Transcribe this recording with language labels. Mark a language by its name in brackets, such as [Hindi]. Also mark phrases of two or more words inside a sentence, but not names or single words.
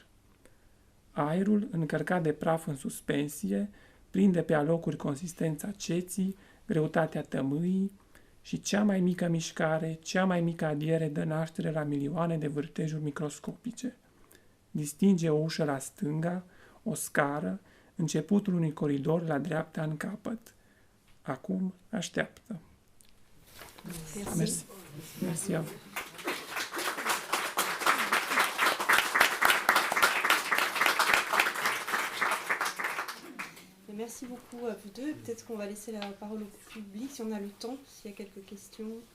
[Romanian] Aerul, încărcat de praf în suspensie, prinde pe alocuri consistența ceții, greutatea tămâii și cea mai mică mișcare, cea mai mică adiere dă naștere la milioane de vârtejuri microscopice. Distinge o ușă la stânga, o scară, începutul unui coridor la dreapta în capăt. Acum așteaptă. [French] Merci. Merci à vous. Merci beaucoup à vous deux. Peut-être qu'on va laisser la parole au public si on a le temps, s'il y a quelques questions.